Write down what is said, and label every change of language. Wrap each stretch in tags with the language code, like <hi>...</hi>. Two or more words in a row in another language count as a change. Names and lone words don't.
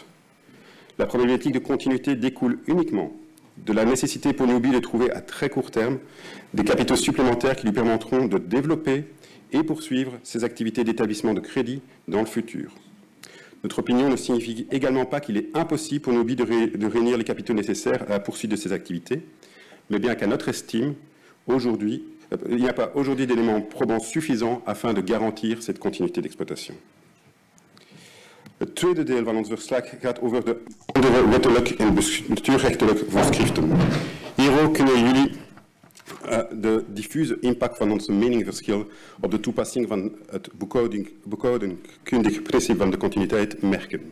<fr>La problématique de continuité découle uniquement de la nécessité pour Newbie de trouver à très court terme des capitaux supplémentaires qui lui permettront de développer et poursuivre ses activités d'établissement de crédit dans le futur. Notre opinion ne signifie également pas qu'il est impossible pour Newbie de réunir les capitaux nécessaires à la poursuite de ses activités, mais bien qu'à notre estime, aujourd'hui, il n'y a pas aujourd'hui d'éléments probants suffisants afin de garantir cette continuité d'exploitation.</fr> <nl>Het tweede deel van ons verslag gaat over de andere wettelijk en bestuurrechtelijk voorschriften. Hierdoor kunnen jullie de diffuse impact van onze meningverschil op de toepassing van het boekhoudkundig principe van de continuïteit merken.</nl>